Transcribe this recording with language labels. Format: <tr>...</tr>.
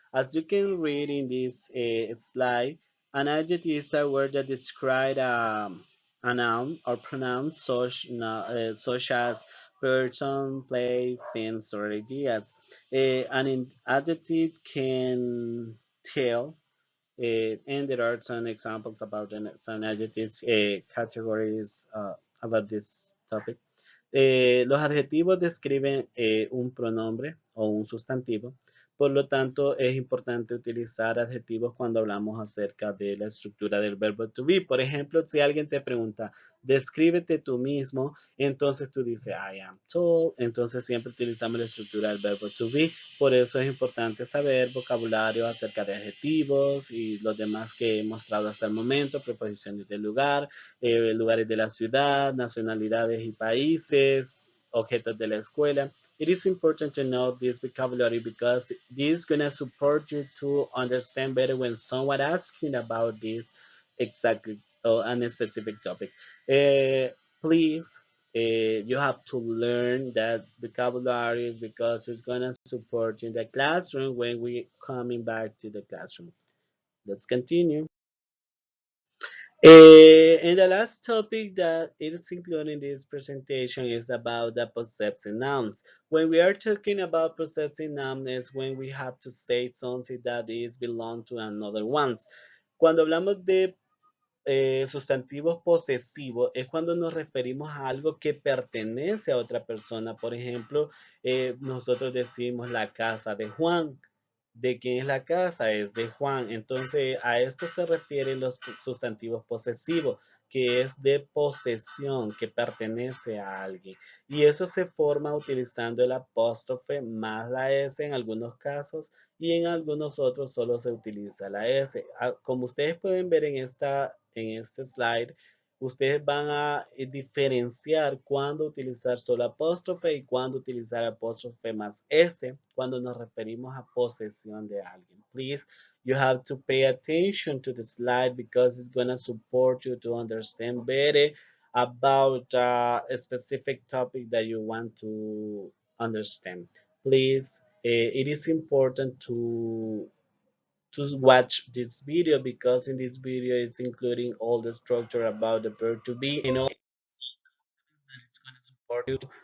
<en>As you can read in this slide, an adjective is a word that describes a noun or pronoun such as person, place, things, or ideas. An adjective can tell and there are some examples about some adjectives categories about this topic.</en> <es>Los adjetivos describen un pronombre o un sustantivo, por lo tanto es importante utilizar adjetivos cuando hablamos acerca de la estructura del verbo to be. Por ejemplo, si alguien te pregunta, descríbete tú mismo, entonces tú dices,</es> <en>I am tall,</en> <es>entonces siempre utilizamos la estructura del verbo to be. Por eso es importante saber vocabulario acerca de adjetivos y los demás que he mostrado hasta el momento, preposiciones del lugar, lugares de la ciudad, nacionalidades y países, objetos de la escuela.</es> <en>It is important to know this vocabulary because this is going to support you to understand better when someone asks you about this exactly on a specific topic. Please, you have to learn that vocabulary because it's going to support you in the classroom when we coming back to the classroom. Let's continue. And the last topic that is included in this presentation is about the possessive nouns. When we are talking about possessive nouns is when we have to say something that is belong to another ones.</en> <es>Cuando hablamos de sustantivos posesivos es cuando nos referimos a algo que pertenece a otra persona. Por ejemplo, nosotros decimos la casa de Juan. ¿De quién es la casa? Es de Juan. Entonces, a esto se refieren los sustantivos posesivos, que es de posesión, que pertenece a alguien. Y eso se forma utilizando el apóstrofe más la S en algunos casos y en algunos otros solo se utiliza la S. Como ustedes pueden ver en este slide, ustedes van a diferenciar cuándo utilizar solo apóstrofe y cuándo utilizar apóstrofe más S cuando nos referimos a posesión de alguien.</es> <en>Please, you have to pay attention to the slide because it's going to support you to understand better about a specific topic that you want to understand. Please, it is important to watch this video because in this video it's including all the structure about the verb to be and all that it's going to support you</en>